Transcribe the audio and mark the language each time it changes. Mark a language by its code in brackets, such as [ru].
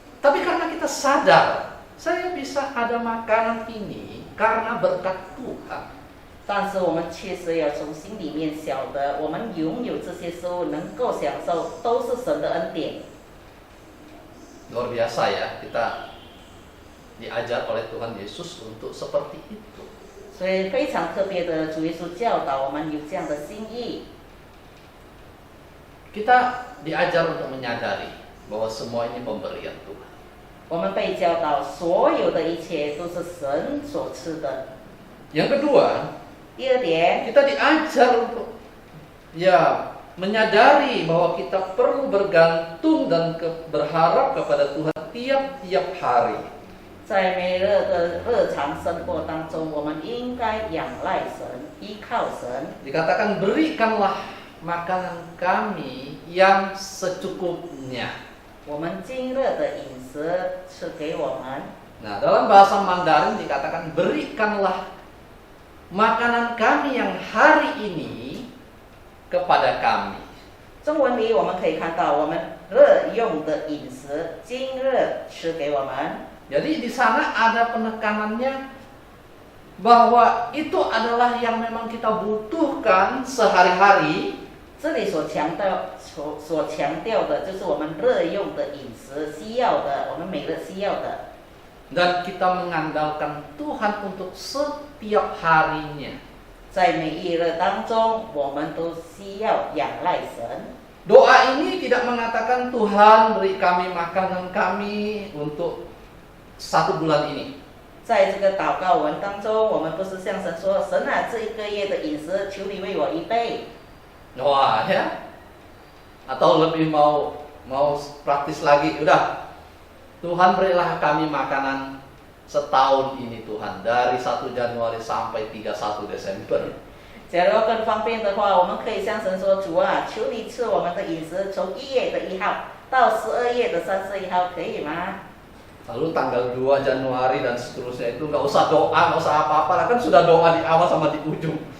[id] Tapi karena kita sadar, saya bisa ada makanan ini karena berkat Tuhan. [zh] 但是我们确实要从心里面晓得，我们拥有这些食物能够享受，都是神的恩典。 [id] Luar biasa ya, kita diajar oleh Tuhan Yesus untuk seperti itu. [zh] 所以非常特别的，主耶稣教导我们有这样的心意。 [id] Kita diajar untuk menyadari bahwa semua ini pemberian Tuhan. [zh] 我们被教导，所有的一切都是神所赐的。 [id] Yang kedua, [zh] 第二点， [id] kita diajar untuk menyadari bahwa kita perlu bergantung dan berharap kepada Tuhan tiap-tiap hari. [zh] 在每日的日常生活当中，我们应该仰赖神，依靠神。 [id] Dikatakan berikanlah makanan kami yang secukupnya. [zh] 我们今日的饮食赐给我们。 [id] Nah, dalam bahasa Mandarin dikatakan berikanlah makanan kami yang hari ini kepada kami. [zh] 中文里我们可以看到，我们日用的饮食，今日赐给我们。 [id] Jadi di sana ada penekanannya bahwa itu adalah yang memang kita butuhkan sehari-hari. [zh] 这里所强调的就是我们日用的饮食需要的，我们每日需要的。 [id] Dan kita mengandalkan Tuhan untuk setiap harinya. [zh] 在每一日当中，我们都需要仰赖神。 [id] Doa ini tidak mengatakan Tuhan beri kami makanan kami untuk 1 bulan ini. [zh] 在这个祷告文当中，我们不是向神说：“神啊，这1个月的饮食，求你为我预备。” [id] Wah ya. Atau lebih mau praktis lagi, udah Tuhan berilah kami makanan setahun ini Tuhan, dari 1 Januari sampai 31 Desember. [zh] 假如更方便的话，我们可以向神说：“主啊，求你赐我们的饮食，从1月的1号到12月的31号，可以吗？” [id] Lalu tanggal 2 Januari dan seterusnya itu nggak usah doa, nggak usah apa-apa, kan sudah doa di awal sama di ujung.